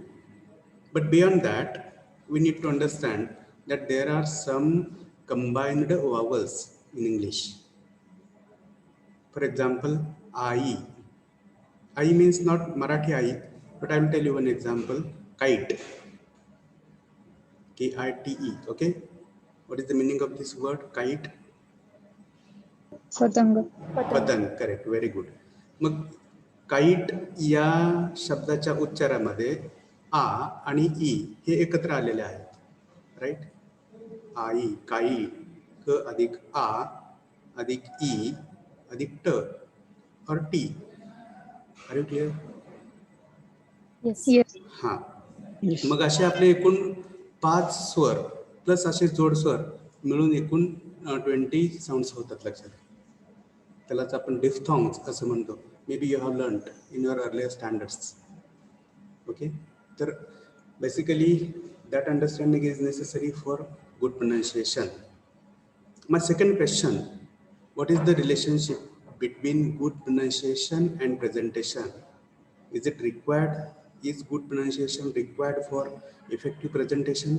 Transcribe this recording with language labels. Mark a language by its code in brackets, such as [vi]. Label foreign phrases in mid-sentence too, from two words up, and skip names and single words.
[en] But beyond that, we need to understand that there are some combined vowels in English. For example, I. I means not Marathi I, but I will tell you one example. Kite. K-I-T-E. Okay. What is the meaning of this word? Kite. Patanga. पतंग. correct, very good. [mr] मग काईट या शब्दाच्या उच्चारामध्ये आ आणि ई हे एकत्र आलेले आहेत, राईट? आई, काई, क अधिक आ अधिक ई अधिक ट और टी. [en] Are you clear? Yes. हां. Yes. [mr] मग असे आपले एकूण 5 स्वर प्लस असे जोड स्वर मिळून एकूण 20 साऊंड्स होतात. लक्षात. त्यालाच आपण डिफ्थॉंग्स असं म्हणतो. [en] Maybe you have learned in your earlier standards. Okay. तर बेसिकली that understanding is necessary for good pronunciation. My second question, what is the relationship between good pronunciation and presentation? Is it required? Is good pronunciation required for effective presentation?